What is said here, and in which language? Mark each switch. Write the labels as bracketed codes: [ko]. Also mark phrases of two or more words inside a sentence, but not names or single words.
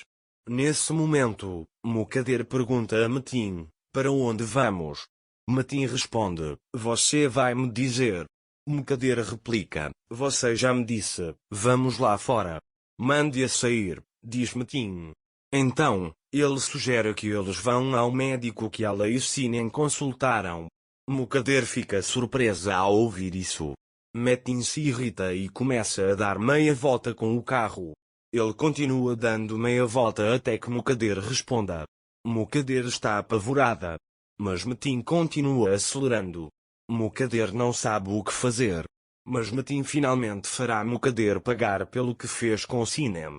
[pt] Nesse momento, Mukadder pergunta a Metin, para onde vamos? Metin responde, você vai me dizer. Mukadder replica, você já me disse, vamos lá fora. Mande-a sair, diz Metin. Então, ele sugere que eles vão ao médico que ela e Sinem consultaram. Mukadder fica surpresa ao ouvir isso. Metin se irrita e começa a dar meia volta com o carro. Ele continua dando meia volta até que Mukadder responda. Mukadder está apavorada. Mas Metin continua acelerando. Mukadder não sabe o que fazer. Mas Metin finalmente fará Mukadder pagar pelo que fez com Sinem.